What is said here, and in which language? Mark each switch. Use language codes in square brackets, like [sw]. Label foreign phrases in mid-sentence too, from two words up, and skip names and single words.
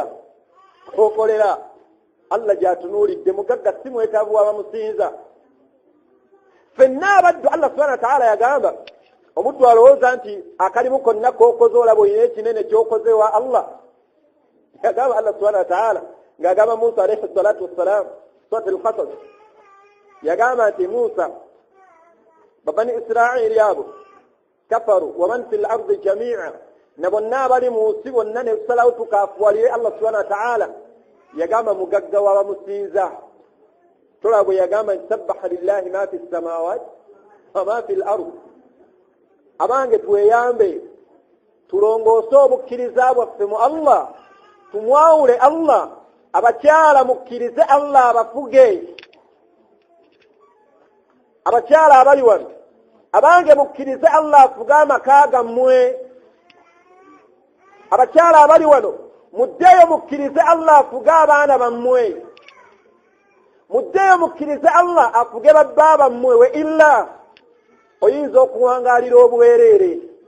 [lg] okolera Allah gyatunuulidde mugagga si mwetaavu wabamusinza ffenna abaddu Allah [ar] سبحانه وتعالى [lg] yagamba omuddu alowooza nti akalimu konna k'okoze olaba olina ekinene ky'okoze wa Allah yagamba Allah [ar] سبحانه وتعالى [lg] ng'agamba Musa [ar] عليه الصلاة والسلام [lg] surat al-Qasas yagamba nti Musa babani Israa'ili abo kafaru [ar] ومن في الأرض جميعا [lg] na bonna abali mu nsi bonna ne tusalawo tukaafuwalire Allah [ar] سبحانه وتعالى [lg] yagamba mugagga wabamusinza tolaba bwe yagamba nti [ar] سبح لله ما في السماوات وما في الأرض [lg] abange tweyambe tulongoose obukkiriza bwaffe mu Allah tumwawule Allah abakyala mukkirize Allah abafuge abakyala abali wano abange mukkirize Allah afuge amaka gammwe abakyala abali wano muddeyo mukkirize Allah afuge abaana bammwe muddeyo mukkirize Allah afuge babba bammwe we illa oyinza okuwangaalira obwereere